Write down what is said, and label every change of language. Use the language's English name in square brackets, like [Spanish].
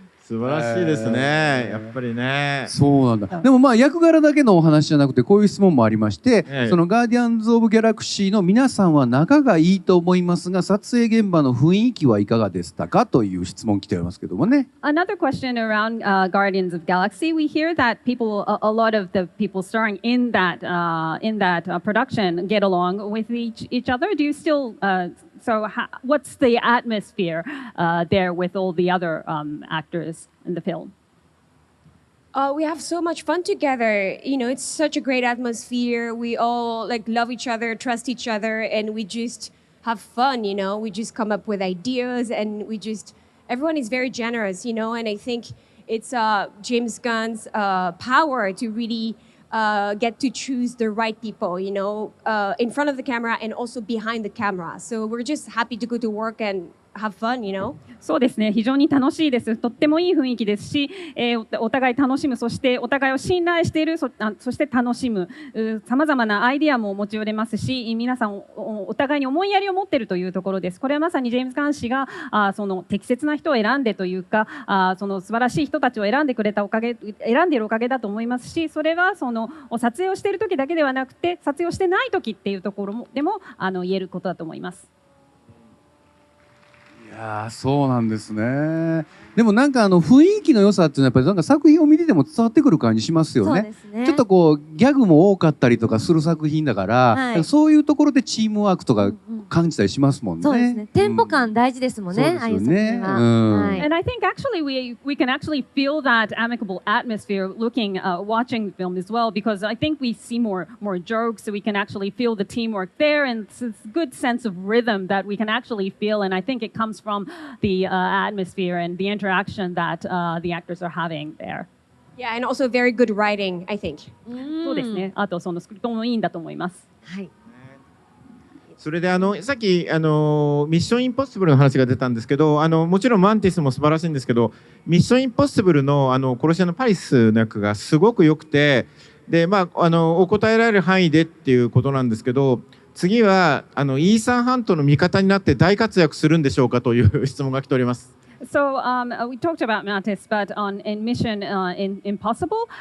[Japanese] 素晴らしいですね、やっぱりね。そうなんだ。でもまあ役柄だけのお話じゃなくてこういう質問もありまして、そのガーディアンズ・オブ・ギャラクシーの皆さんは仲がいいと思いますが撮影現場の雰囲気はいかがでしたかという質問来ておりますけどもね。 [English] Another question around Guardians of Galaxy. We hear that people, a lot of the people starring in that production, get along with each other. Do you still? What's the atmosphere there with all the other actors in the film? We have so much fun together. You know, it's such a great atmosphere. We all like love each other, trust each other, and we just have fun. You know, we just come up with ideas, and everyone is very generous. You know, and I think it's James Gunn's power to really get to choose the right people, you know, in front of the camera and also behind the camera. So we're just happy to go to work and have fun, you know? [Japanese] そうですね、非常に楽しいです。とってもいい雰囲気ですし、お互い楽しむ、そしてお互いを信頼している、そして楽しむ、さまざまなアイディアも持ち寄れますし、皆さん お互いに思いやりを持っているというところです。これはまさにジェームズ・ガン氏がその適切な人を選んでというか、その素晴らしい人たちを選んでいるおかげだと思いますし、それはその撮影をしている時だけではなくて、撮影をしてない時っていうところでも言えることだと思います。いやそうなんですね。でもなんか雰囲気の良さっていうのはやっぱりなんか作品を見てても伝わってくる感じしますよね。ちょっとこうギャグも多かったりとかする作品だから、はい、そういうところでチームワークとか感じたりしますもんね。そうですね。テンポ感大事ですもんね。ああいう作品は。 [English] And I think actually we can actually feel that amicable atmosphere watching the film as well, because I think we see more jokes, so we can actually feel the teamwork there, and it's a good sense of rhythm that we can actually feel, and I think it comes from the atmosphere and the interaction that the actors are having there. Yeah, and also very good writing, I think. [Japanese] そうですね。あとそのスクリプトもいいんだと思います。はい。それでさっきミッションインポッシブルの話が出たんですけど、もちろんマンティスも素晴らしいんですけど、ミッションインポッシブルの殺し屋のパリスの役がすごく良くて、でまあお答えられる範囲でっていうことなんですけど、次はイーサン・ハントの味方になって大活躍するんでしょうかという質問が来ております。 So we talked about Mantis, but in Mission Impossible.